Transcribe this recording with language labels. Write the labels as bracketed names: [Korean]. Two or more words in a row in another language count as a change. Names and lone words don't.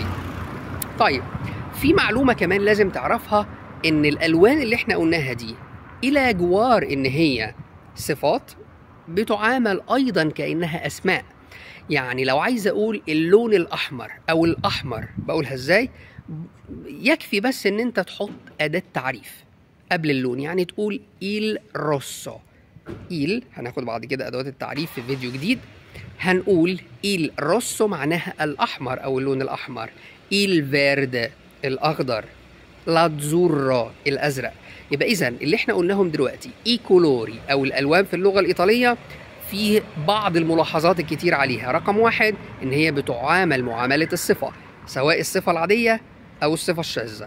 [Arabic] طيب في معلومة كمان لازم تعرفها، ان الالوان اللي احنا قلناها دي الى جوار ان هي صفات، بتعامل ايضا كانها اسماء. يعني لو عايز اقول اللون الاحمر او الاحمر، بقولها ازاي؟ يكفي بس ان انت تحط اداة تعريف قبل اللون، يعني تقول [Italian] il rosso. [Arabic] il هناخد بعد كده ادوات التعريف في فيديو جديد. هنقول [Italian] il rosso [Arabic] معناها الاحمر او اللون الاحمر، [Italian] il verde [Arabic] الاخضر، [Italian] l'azzurro [Arabic] الازرق. يبقى اذا اللي احنا قلناهم دلوقتي [Italian] i colori [Arabic] او الالوان في اللغه الايطاليه، في بعض الملاحظات الكتير عليها. رقم واحد، ان هي بتعامل معامله الصفه، سواء الصفه العاديه او الصفه الشاذه.